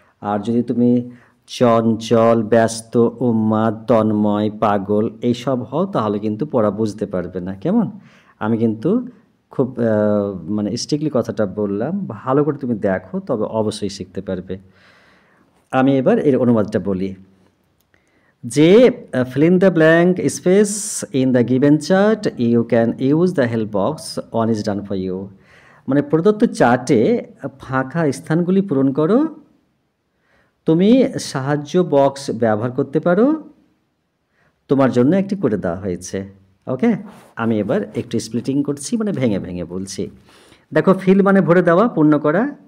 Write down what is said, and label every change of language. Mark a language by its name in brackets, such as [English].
[Bangla] আর যদি তুমি চঞ্চল, ব্যস্ত, উন্মাদ, তন্ময়, পাগল এইসব হও, তাহলে কিন্তু পড়া বুঝতে পারবে না। কেমন? আমি কিন্তু খুব মানে স্ট্রিক্টলি কথাটা বললাম, ভালো করে তুমি দেখো, তবে অবশ্যই শিখতে পারবে। আমি এবার এর অনুবাদটা বলি যে [English] fill in the blank space in the given chart, you can use the help box, one is done for you। [Bangla] মানে প্রদত্ত চার্টে ফাঁকা স্থানগুলি পূরণ করো, তুমি সাহায্য বক্স ব্যবহার করতে পারো, তোমার জন্য একটি করে দেওয়া হয়েছে। ওকে, আমি এবার একটু স্প্লিটিং করছি, মানে ভেঙে ভেঙে বলছি। দেখো ফিল মানে ভরে দেওয়া, পূর্ণ করা,